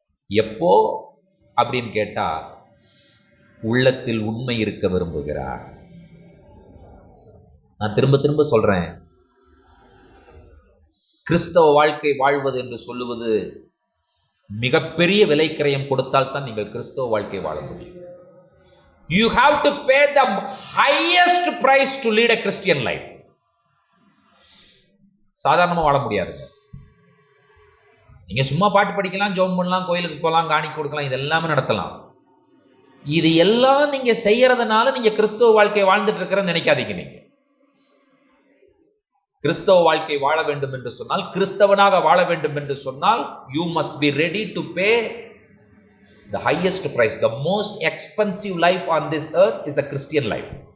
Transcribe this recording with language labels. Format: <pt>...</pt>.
<ta>எப்போ அப்படின்னு கேட்டா, உள்ளத்தில் உண்மை இருக்க விரும்புகிறார். நான் திரும்ப திரும்ப சொல்றேன், கிறிஸ்தவ வாழ்க்கை வாழ்வது என்று சொல்லுவது மிகப்பெரிய விலைக்கிரயம் கொடுத்தால் தான் நீங்கள் கிறிஸ்தவ வாழ்க்கை வாழ முடியும்.</ta> <en>You have to pay the highest price to lead a Christian life.</en> <ta>சாதாரணமாக வாழ முடியாதுங்க. நீங்க சும்மா பாட்டு படிக்கலாம், ஜெபம் பண்ணலாம், கோயிலுக்கு போகலாம், காணி கொடுக்கலாம், இதெல்லாமே நடத்தலாம். இது எல்லாம் நீங்க செய்யறதுனால நீங்க கிறிஸ்தவ வாழ்க்கை வாழ்ந்துட்டு இருக்கிறன்னு நினைக்காதீங்க. நீங்க கிறிஸ்தவ வாழ்க்கை வாழ வேண்டும் என்று சொன்னால், கிறிஸ்தவனாக வாழ வேண்டும் என்று சொன்னால்,</ta> <en>you must be ready to pay the highest price. The most expensive life on this earth is the Christian life.</en>